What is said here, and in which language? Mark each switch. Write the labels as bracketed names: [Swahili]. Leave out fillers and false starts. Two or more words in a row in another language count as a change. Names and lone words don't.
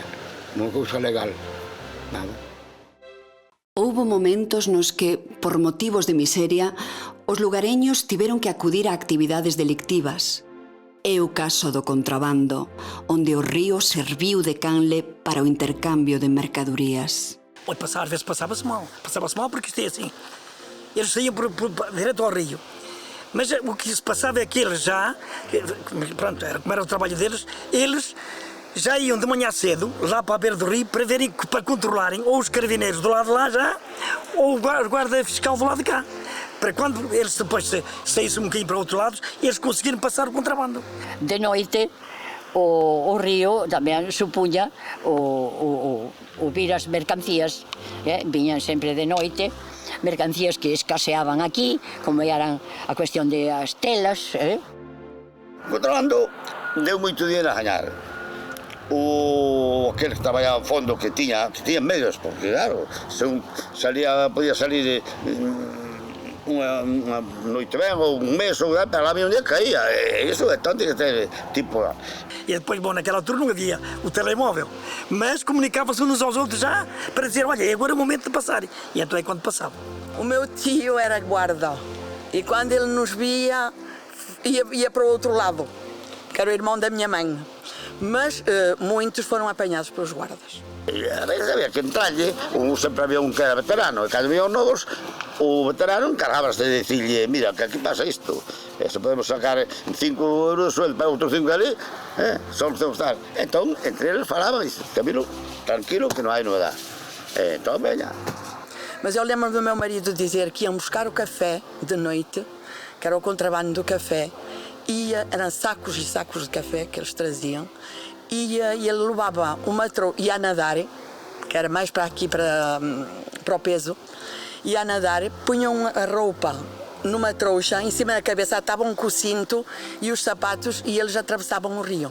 [Galician] Non cousa legal, nada. Houbo momentos nos que, por motivos de miseria, os lugareños tiveron que acudir a actividades delictivas. É o caso do contrabando, onde o río serviu de canle para o intercambio de mercadorías. [Portuguese] Às vezes passava-se mal porque isto é assim. Eles saíam direto ao rio. Mas o que se passava é que eles já, pronto, como era o trabalho deles, eles já iam de manhã cedo, lá para a beira do rio, para controlarem ou os carabineiros do lado de lá já, ou o guarda fiscal do lado de cá. Para quando eles depois saíssem um bocadinho para outro lado, eles conseguiram passar o contrabando. [Galician] De noite, o río tamén supuña o vir as mercancías, viñan sempre de noite, mercancías que escaseaban aquí, como eran a cuestión de as telas. O contrabando deu moito dinero a gañar. Aquel que traballaba a fondo que tiña medios, porque claro, podía salir [Portuguese] uma noite bem, ou um mês, ou para lá um dia caía. Isso então tem que ter tipo lá. E depois, bom, naquela altura não havia o telemóvel, mas comunicava-se uns aos outros já para dizer, olha, agora é o momento de passar. E então é quando passava. O meu tio era guarda e quando ele nos via, ia para o outro lado, que era o irmão da minha mãe. Mas muitos foram apanhados pelos guardas. [Galician] A veces había que entrarlle, sempre había un que era veterano, e cando había novos, o veterano encargábase de decirle, mira, que aquí pasa isto, se podemos sacar 5 euros de sueldo para outros 5 ali, só nos temos que dar. Entón, entre eles falaban, e Camilo, tranquilo, que non hai novedade. Entón, veña. [Portuguese] Mas eu lembro do meu marido dizer que iam buscar o café de noite, que era o contrabando do café, e eram sacos e sacos de café que eles traziam, e ele levava o matrão, ia a nadar, que era mais para aqui, para o peso, ia a nadar, punham a roupa numa trouxa, em cima da cabeça atavam com o cinto e os sapatos e eles atravessavam o rio.